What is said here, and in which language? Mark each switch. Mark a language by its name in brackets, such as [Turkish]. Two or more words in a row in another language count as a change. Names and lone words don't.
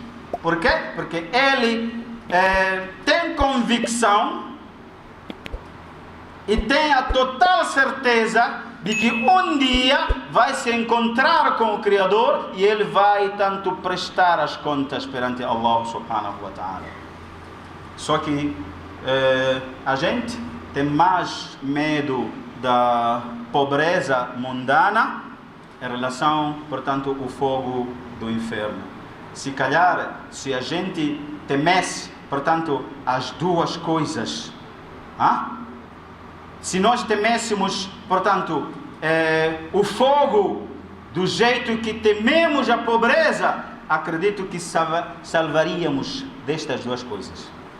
[Portuguese] Por quê? Porque ele tem convicção e tem a total certeza de que um dia vai se encontrar com o Criador e ele vai tanto prestar as contas perante [Arabic] الله سبحانه وتعالى. [Portuguese] Só que a gente tem mais medo da pobreza mundana em relação, portanto, ao fogo do inferno. Se calhar, se a gente temesse, portanto, as duas coisas, se nós temêssemos, portanto, o fogo do jeito que tememos a pobreza, acredito que salvaríamos destas duas coisas.